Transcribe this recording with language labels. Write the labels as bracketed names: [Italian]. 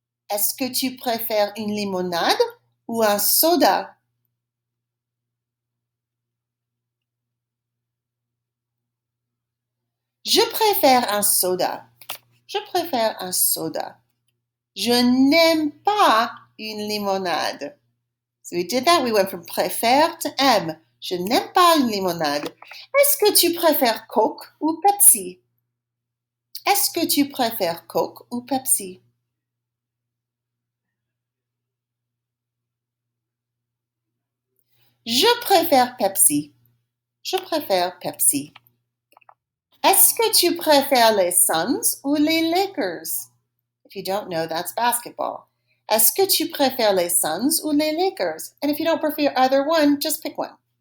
[French] Est-ce que tu préfères une limonade ou un soda? Je préfère un soda. Je préfère un soda. Je n'aime pas une limonade. [English] So we did that. We went from préfère to aime. [French] Je n'aime pas une limonade. Est-ce que tu préfères Coke ou Pepsi? Est-ce que tu préfères Coke ou Pepsi? Je préfère Pepsi. Je préfère Pepsi. Est-ce que tu préfères les Suns ou les Lakers? [English] If you don't know, that's basketball. [French] Est-ce que tu préfères les Suns ou les Lakers? [English] And if you don't prefer either one, just pick one.